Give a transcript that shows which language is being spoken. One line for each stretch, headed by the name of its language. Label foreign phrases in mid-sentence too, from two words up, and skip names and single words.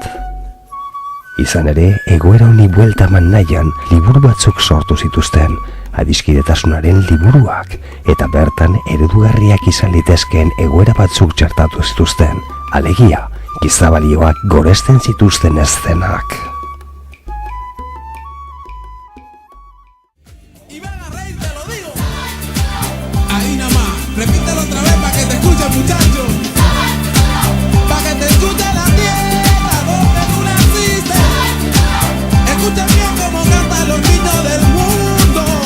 Basque: Izan ere, egoera honi buelta eman nahian liburu batzuk sortu zituzten, adiskidetasunaren liburuak, eta bertan eredugarriak izan litezkeen egoera batzuk txertatu zituzten, alegia, gizabalioak goresten zituzten eszenak.
Spanish: Repítelo otra vez para que te escuche, muchacho. Para que te escuche la tierra donde tú naciste. Escucha bien cómo cantan los niños del mundo.